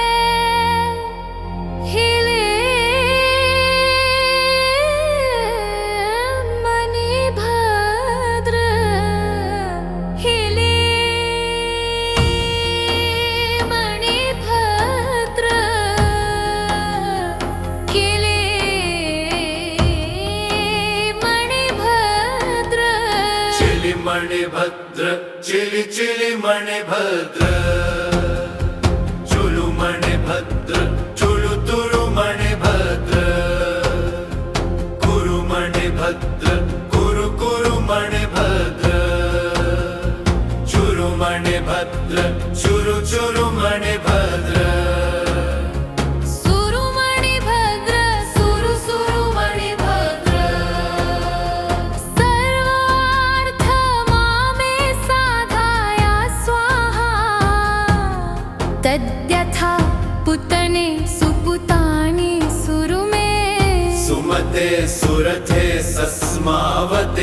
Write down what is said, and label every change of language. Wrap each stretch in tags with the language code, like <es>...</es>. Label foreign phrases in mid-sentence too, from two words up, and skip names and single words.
<sa>हिले मणिभद्र हिले मणिभद्र हिले मणिभद्र चिलि मणिभद्र चिलि चिलि मणिभद्र चुलु मणिभद्र चुलु तुलु मणिभद्र कुरु मणिभद्र कुरु कुरु मणिभद्र चुरु मणिभद्र चुरु चुरु मणिभद्र सुरु मणिभद्र सुरु सुरु मणिभद्र सर्वार्थ मामे साधाय स्वाहा तद्यथा पुतने सुपुतानि सुरुमे सुमते सुरथे सस्मावते</sa>